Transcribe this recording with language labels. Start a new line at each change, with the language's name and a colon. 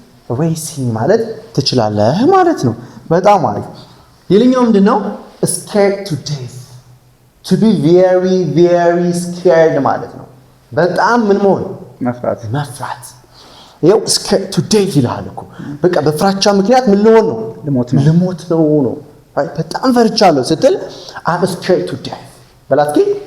Amharic: ሬሲንግ ማለት ትችላለህ ማለት ነው። በጣም አሪፍ። ሌላኛው ምንድነው?
English: scared to death to be very very scared
Amharic: ማለት ነው። በጣም ምን መሆን? መፍራት። ይኸው
English: scared to death
Amharic: ይልሃል እኮ በቃ በፍራቻ ምክንያት ምን ልሆን ነው? ልሞት ነው። በጣም ፈርቻለሁ ስትል
English: I'm scared to death
Amharic: በላትኪ